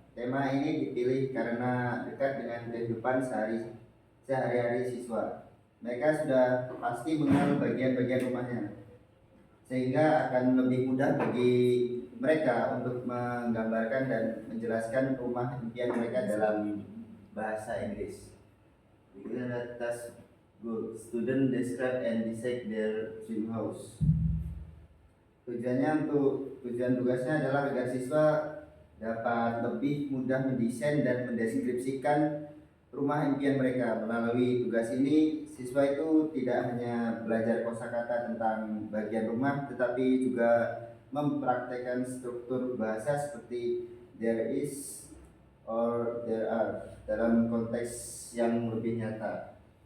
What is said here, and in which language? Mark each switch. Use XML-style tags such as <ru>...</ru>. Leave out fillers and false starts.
<id>Tema ini dipilih karena dekat dengan kehidupan sehari-hari siswa. Mereka sudah pasti mengenal bagian-bagian rumahnya, sehingga akan lebih mudah bagi mereka untuk menggambarkan dan menjelaskan rumah impian mereka dalam bahasa Inggris.</id> <en>Let us go. Student describe and decide their dream house.</en> <id>Tujuan tugasnya adalah agar siswa dapat lebih mudah mendesain dan mendeskripsikan rumah impian mereka. Melalui tugas ini, siswa itu tidak hanya belajar kosakata tentang bagian rumah, tetapi juga mempraktekkan struktur bahasa seperti</id> <en>there is or there are</en> <id>dalam konteks yang lebih nyata.</id>